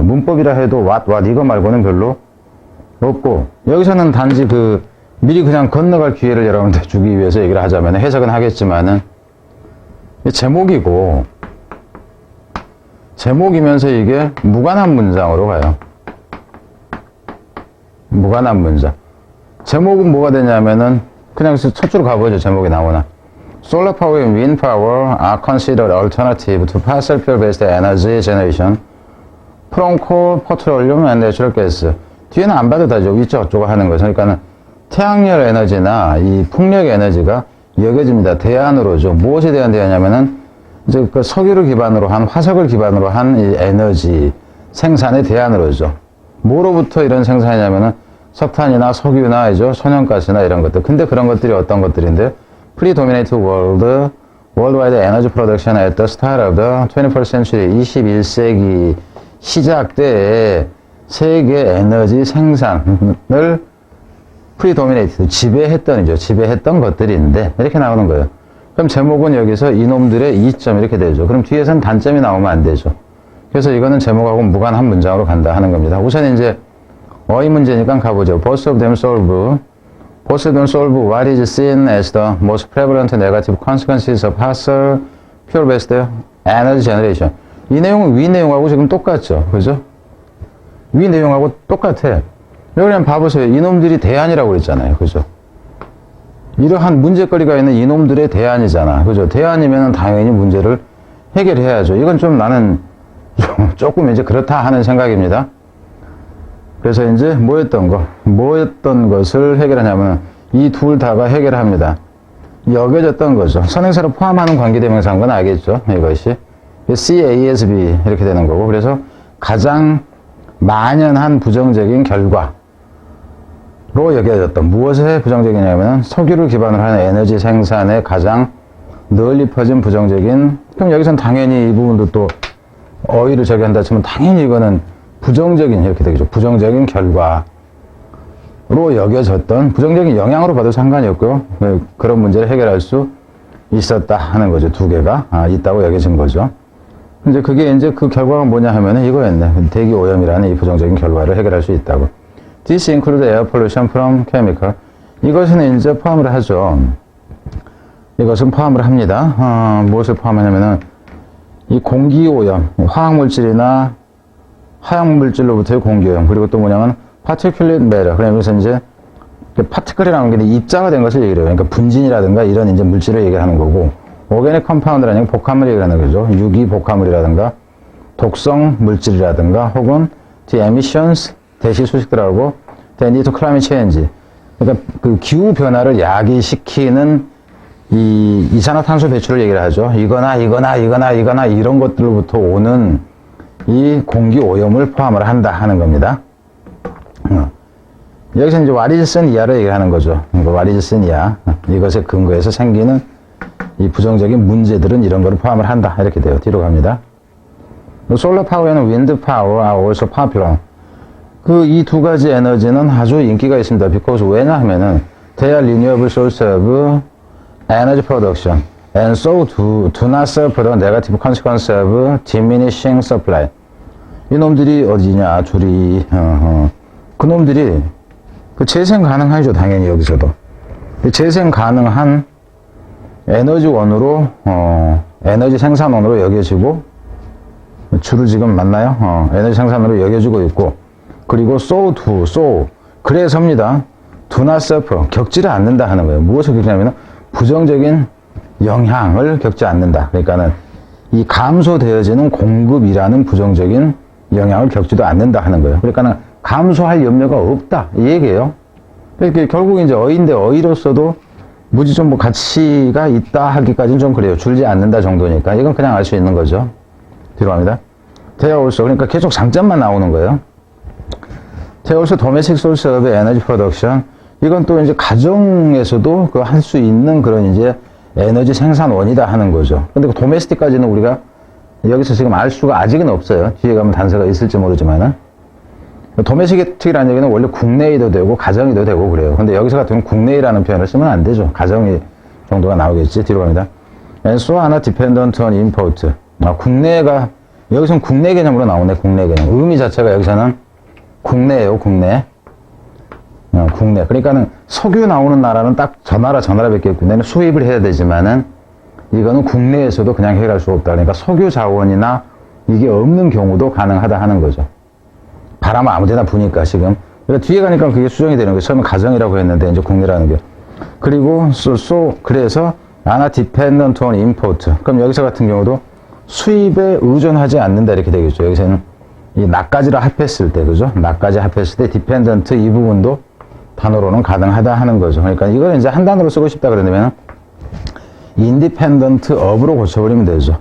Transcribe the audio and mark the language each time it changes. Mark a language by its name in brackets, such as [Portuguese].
[Korean] 문법이라 해도 what 이거 말고는 별로 없고, 여기서는 단지 미리 그냥 건너갈 기회를 여러분한테 주기 위해서 얘기를 하자면 해석은 하겠지만은, 제목이고, 제목이면서 이게 무관한 문장으로 가요. 무관한 문장. 제목은 뭐가 되냐면은, 그냥 첫 줄 가보죠. 제목이 나오나. [English] Solar power and wind power are considered alternative to fossil fuel-based energy generation from coal, petroleum, and natural gas. [Korean] 뒤에는 안 봐도 되죠. 위쪽 저쪽 하는 거죠. 그러니까는 태양열 에너지나 이 풍력 에너지가 여겨집니다. 대안으로죠. 무엇에 대한 대안이냐면은, 이제 석유를 기반으로 한, 화석을 기반으로 한 이 에너지 생산의 대안으로죠. 뭐로부터 이런 생산이냐면은, 석탄이나 석유나, 천연가스나 이런 것들. 근데 그런 것들이 어떤 것들인데, [English] Predominate worldwide energy production at the start of the 21st century, [Korean] 21세기 시작 때에 세계 에너지 생산을 프리도미네이트, 지배했던 것들인데, 이렇게 나오는 거예요. 그럼 제목은 여기서 이놈들의 이점 이렇게 되죠. 그럼 뒤에선 단점이 나오면 안 되죠. 그래서 이거는 제목하고 무관한 문장으로 간다 하는 겁니다. 우선 이제 어휘 문제니까 가보죠. [English] Both of them solve what is seen as the most prevalent negative consequences of fossil fuel-based energy generation. [Korean] 이 내용은 위 내용하고 지금 똑같죠. 그죠? 위 내용하고 똑같아. 그냥 봐보세요. 이놈들이 대안이라고 그랬잖아요. 그죠? 이러한 문제거리가 있는 이놈들의 대안이잖아. 그죠? 대안이면 당연히 문제를 해결해야죠. 이건 좀 나는 조금 이제 그렇다 하는 생각입니다. 그래서 이제 뭐였던 것을 해결하냐면, 이 둘 다가 해결합니다. 여겨졌던 거죠. 선행사를 포함하는 관계대명사인 건 알겠죠? 이것이. C, A, S, B 이렇게 되는 거고. 그래서 가장 만연한 부정적인 결과. 로 여겨졌던, 무엇에 부정적이냐면 석유를 기반으로 하는 에너지 생산에 가장 널리 퍼진 부정적인, 그럼 여기선 당연히 이 부분도 또 어휘를 적용한다 치면 당연히 이거는 부정적인 이렇게 되겠죠. 부정적인 결과로 여겨졌던, 부정적인 영향으로 봐도 상관이 없고요. 그런 문제를 해결할 수 있었다 하는 거죠. 두 개가 있다고 여겨진 거죠. 이제 그게 이제 그 결과가 뭐냐 하면은 이거였네. 대기 오염이라는 이 부정적인 결과를 해결할 수 있다고. [English] This includes air pollution from chemical. [Korean] 이것은 이제 포함을 하죠. 이것은 포함을 합니다. 무엇을 포함하냐면은, 이 공기오염, 화학물질이나 화학물질로부터의 공기오염, 그리고 또 뭐냐면, [English] particulate matter. [Korean] 그러면서 이제, 파티클이라는 게 입자가 된 것을 얘기를 해요. 그러니까 분진이라든가 이런 이제 물질을 얘기하는 거고, organic compound라는 복합물 얘기하는 거죠. 유기 복합물이라든가, 독성 물질이라든가, 혹은 [English] the emissions, [Korean] 대시 수식들하고 [English] they need to climate change. [Korean] 그러니까 기후 변화를 야기시키는 이 이산화탄소 배출을 얘기를 하죠. 이거나 이런 것들로부터 오는 이 공기 오염을 포함을 한다 하는 겁니다. 여기서 이제 [English] what is seen here [Korean] 를 얘기하는 거죠. [English] what is seen here. [Korean] 이것에 근거해서 생기는 이 부정적인 문제들은 이런 거를 포함을 한다. 이렇게 돼요. 뒤로 갑니다. [English] solar power and wind power are also popular. [Korean] 이 두 가지 에너지는 아주 인기가 있습니다. [English] because [Korean] 왜냐 하면은 [English] they are renewable source of energy production. and so do not suffer the negative consequence of diminishing supply. [Korean] 이놈들이 어디냐, 줄이, 그놈들이, 그 재생 가능하죠, 당연히 여기서도. 재생 가능한 에너지원으로, 에너지 생산원으로 여겨지고, 줄을 지금 맞나요? 에너지 생산으로 여겨지고 있고, 그리고 so, 그래서입니다. [English] do not suffer, [Korean] 겪지를 않는다 하는 거예요. 무엇을 겪냐면, 부정적인 영향을 겪지 않는다. 그러니까는, 이 감소되어지는 공급이라는 부정적인 영향을 겪지도 않는다 하는 거예요. 그러니까는, 감소할 염려가 없다. 이 얘기예요. 그러니까 결국 이제 어인데 어이로서도 무지 좀 뭐 가치가 있다 하기까지는 좀 그래요. 줄지 않는다 정도니까. 이건 그냥 알 수 있는 거죠. 뒤로 갑니다. [English] They are also, [Korean] 그러니까 계속 장점만 나오는 거예요. [English] They are also domestic source of energy production. [Korean] 이건 또 이제 가정에서도 그 할 수 있는 그런 이제 에너지 생산원이다 하는 거죠. 근데 그 도메스틱까지는 우리가 여기서 지금 알 수가 아직은 없어요. 뒤에 가면 단서가 있을지 모르지만은. 도메스틱이라는 얘기는 원래 국내에도 되고 가정에도 되고 그래요. 근데 여기서 같은 경우는 국내라는 표현을 쓰면 안 되죠. 가정이 정도가 나오겠지. 뒤로 갑니다. [English] And so are not dependent on import. [Korean] 국내가, 여기서는 국내 개념으로 나오네. 국내 개념. 의미 자체가 여기서는 국내예요. 국내. 국내. 그러니까는 석유 나오는 나라는 딱 저 나라밖에 없고, 내는 수입을 해야 되지만은 이거는 국내에서도 그냥 해갈 수 없다. 그러니까 석유 자원이나 이게 없는 경우도 가능하다 하는 거죠. 바람을 아무 데나 부니까 지금. 그러니까 뒤에 가니까 그게 수정이 되는 거예요. 처음에 가정이라고 했는데 이제 국내라는 게. 그리고 그래서 [English] not dependent on import. [Korean] 그럼 여기서 같은 경우도 수입에 의존하지 않는다 이렇게 되겠죠. 여기서는 이 나까지를 합했을 때, 그죠? 나까지 합했을 때 dependent 이 부분도 단어로는 가능하다 하는 거죠. 그러니까 이걸 이제 한 단어로 쓰고 싶다 그러면 independent of로 고쳐버리면 되죠.